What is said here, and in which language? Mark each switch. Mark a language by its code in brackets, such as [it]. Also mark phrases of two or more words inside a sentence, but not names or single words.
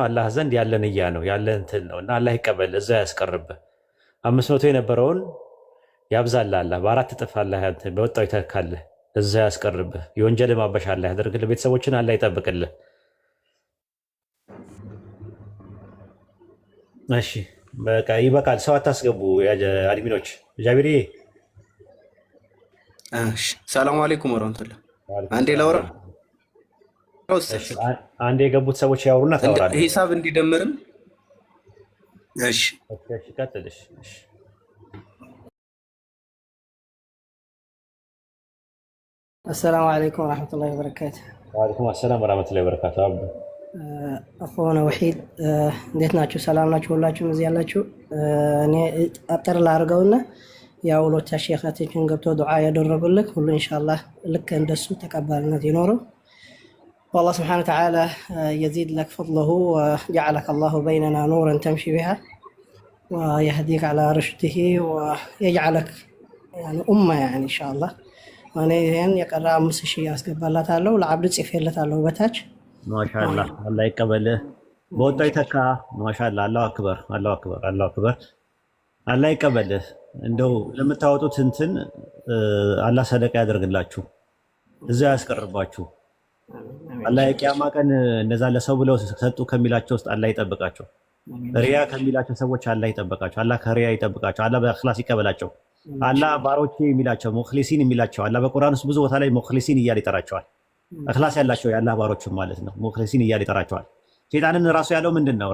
[am] አላህ ዘንድ ያለ ንያ ነው ያለ እንትን ነው። እና አላህ ይቀበል፣ እዛ ያስቀርብህ። 500 የነበረውን ያብዛልህ አላህ፣ በ4 እጥፍ አላህ በወጣው ይተካልህ፣ እዛ ያስቀርብህ። የወንጀል ማበሻ አላህ ያደርግልህ፣ ቤተሰቦችን አላህ ይጠብቅልህ። እሺ በቃ ይበቃል። ሰው አታስገቡ አድሚኖች። ጃቢሪ [ar] السلام عليكم ورحمة الله። [am] አንዴ ላውራ። አንዴ የገቡት ሰዎች ያወሩና ታወራለህ። ሂሳብ እንዲደምርም። እሺ እሺ ቀጥል። እሺ [ar] السلام عليكم ورحمة الله وبركاته. وعليكم السلام ورحمة الله وبركاته. عبد أخونا وحيد [am] እንዴት ናችሁ? ሰላም ናችሁ? ሁላችሁም እዚህ ያላችሁ እኔ አጠር ላድርገውና ያው ሁለት ሼኻችን ገብቶ ዱዓ ያደረጉልክ ሁሉ ኢንሻአላህ ልክ እንደሱ ተቀባልነት ይኖረው። [ar] والله سبحانه وتعالى يزيد لك فضله وجعلك الله بيننا نورا تمشي بها ويهديك على رشده ويجعلك يعني أمة يعني إن شاء الله. أنا يعني يقرأ [am] 5000 ያስገባላታለሁ ለአብድ ጽፌለታለሁ በታች ማሻአላህ። አላህ ይቀበልህ፣ በወጣው ይተካ። ማሻአላህ። [ar] الله أكبر፣ الله أكبر፣ الله أكبر። [am] አላህ ይቀበልህ። እንደው ለምታወጡት እንትን አላህ ሰደቃ ያደርግላችሁ፣ እዛ ያስቀርባችሁ። አላህ የቂያማ ቀን እንደዛ ለሰው ብለው ሰጡ ከሚላቸው ውስጥ አላህ ይጠብቃቸው። ሪያ ከሚላቸው ሰዎች አላህ ይጠብቃቸው። አላህ ከሪያ ይጠብቃቸው። አላህ በእኽላስ ይቀበላቸው። አላህ ባሮቼ የሚላቸው ሙኽሊሲን የሚላቸው አላህ በቁርአን ውስጥ ብዙ ቦታ ላይ ሙኽሊሲን እያለ ይጠራቸዋል። እኽላስ ያላቸው የአላህ ባሮችም ማለት ነው። ሙኽሊሲን እያለ ይጠራቸዋል። ሸይጣንን ራሱ ያለው ምንድን ነው?